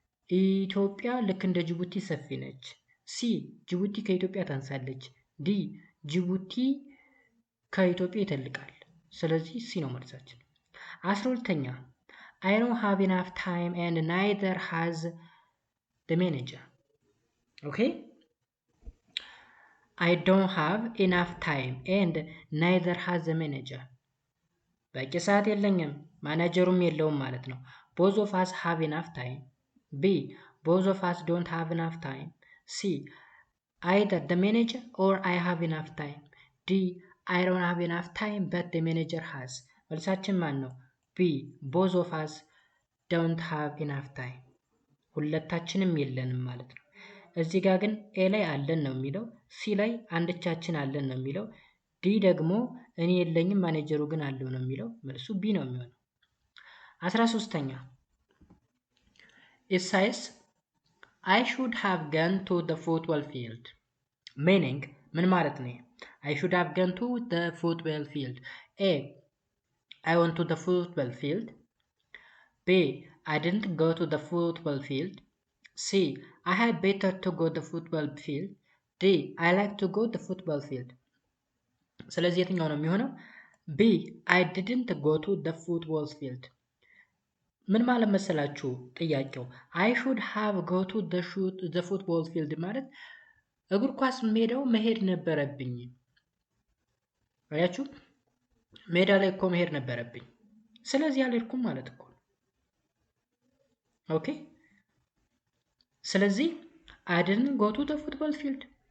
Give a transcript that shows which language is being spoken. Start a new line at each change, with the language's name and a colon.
Amharic: ኢትዮጵያ ልክ እንደ ጅቡቲ ሰፊ ነች። ሲ ጅቡቲ ከኢትዮጵያ ታንሳለች። ዲ ጅቡቲ ከኢትዮጵያ ይተልቃል። ስለዚህ ሲ ነው መልሳችን። 12ኛ
English: I don't have enough time and neither has the manager. Okay? I don't have enough time and neither has the manager.
Amharic: በቂ ሰዓት የለኝም ማናጀሩም የለውም ማለት ነው።
English: Both of us have enough time. B both of us don't have enough time. C either the manager or I have enough time. D I don't have enough time but the manager has.
Amharic: መልሳችን ማን ነው?
English: B both of us don't have enough time.
Amharic: ሁለታችንም የለንም ማለት ነው። እዚህ ጋር ግን ኤ ላይ አለን ነው የሚለው፣ ሲ ላይ አንድቻችን አለን ነው የሚለው፣ ዲ ደግሞ እኔ የለኝም ማኔጀሩ ግን አለው ነው የሚለው። መልሱ ቢ ነው የሚሆነው። 13ኛ
English: it says I should have gone to the football field.
Amharic: meaning ምን ማለት ነው?
English: I should have gone to the football field. A I went to the football field. B I didn't go to the football field. C I had better to go to the football field. D I like to go to the football field.
Amharic: ስለዚህ የትኛው ነው የሚሆነው?
English: B I didn't go to the football field.
Amharic: ምን ማለት መሰላችሁ ጥያቄው?
English: I should have go to the football field
Amharic: ማለት እግር ኳስ ሜዳው መሄድ ነበረብኝ። አያችሁ? ሜዳ ላይ እኮ መሄድ ነበረብኝ። ስለዚህ አልሄድኩም ማለት እኮ። ኦኬ። ስለዚህ
English: I didn't go to the football field.